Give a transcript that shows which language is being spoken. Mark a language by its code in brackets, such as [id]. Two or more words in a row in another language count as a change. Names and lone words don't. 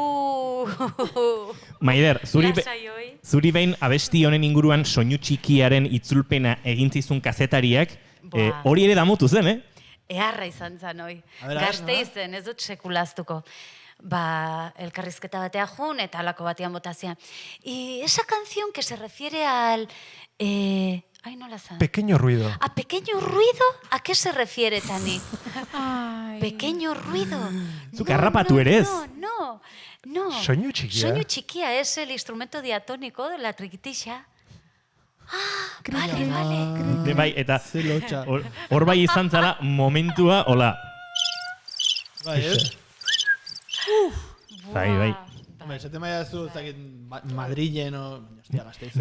[eu] Maider, zuri behin abesti honen inguruan soinu txikiaren itzulpena egintzizun kazetariak, hori ere damutu zen, Eharra izan zen, oi. Gazteizen, ez dut sekulaztuko. Elkarrizketa batea jun eta alako batean botazian. [es] Y esa canción que se refiere al... Ay, [eu] nola zan. [es] Pequeño ruido. ¿A pequeño ruido? ¿A qué se refiere, Tani? Pequeño ruido. [eu] Zuk harrapatu ere ez? [es] No. [eu] Soinu txikia. Soinu txikia [es] es el instrumento diatónico de la triquitilla. Vale. [eu] Bai, eta hor bai izan zara momentua, hola. Bai, ez? Bai. Esate maia zu, ez dakit, Madrilen o... Hostia, Gasteizen.